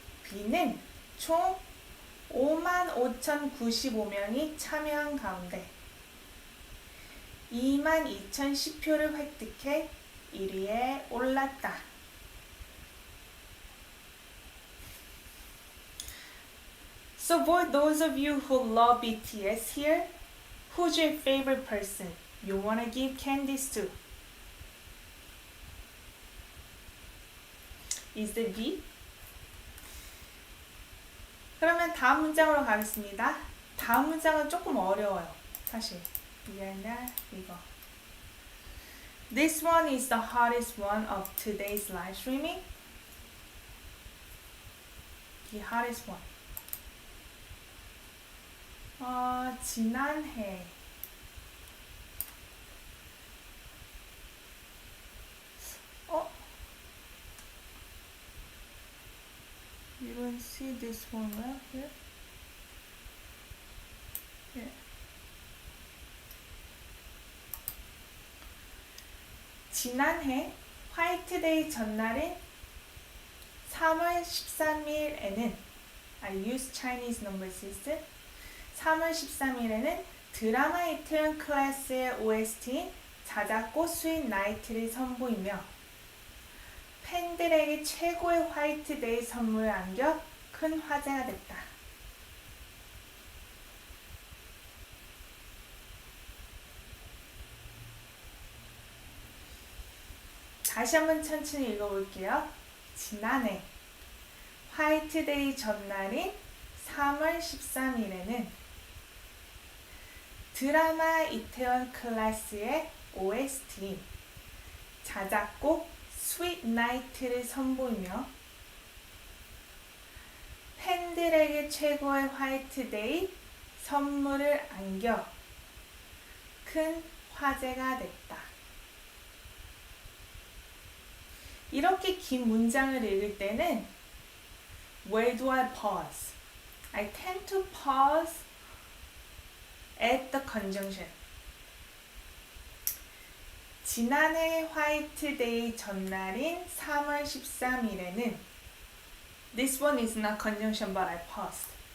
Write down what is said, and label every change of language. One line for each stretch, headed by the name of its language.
Korean: B는 총 55,095명이 참여한 가운데 22,010표를 획득해 1위에 올랐다.
English: So for those of you who love BTS here, who's your favorite person you want to give candies to? Is it B?
Korean: 그러면 다음 문장으로 가겠습니다. 다음 문장은 조금 어려워요. 사실. 미안해, 이거.
English: This one is the hardest one of today's live streaming. The hardest one.
Korean: 지난해.
English: You don't see this one well here? Yeah.
Korean: 지난해 화이트데이 전날인 3월 13일에는
English: I use Chinese number system.
Korean: 3월 13일에는 드라마 이태원 클래스의 OST인 자작곡 스윗 나이트를 선보이며 팬들에게 최고의 화이트데이 선물을 안겨 큰 화제가 됐다. 다시 한번 천천히 읽어볼게요. 지난해 화이트데이 전날인 3월 13일에는 드라마 이태원 클래스의 OST 자작곡 스윗 나이트를 선보이며 팬들에게 최고의 화이트데이 선물을 안겨 큰 화제가 됐다. 이렇게 긴 문장을 읽을 때는
English: Where do I pause? I tend to pause at the conjunction.
Korean: 지난해 화이트데이 전날인 3월 13일에는
English: This one is not conjunction but I paused.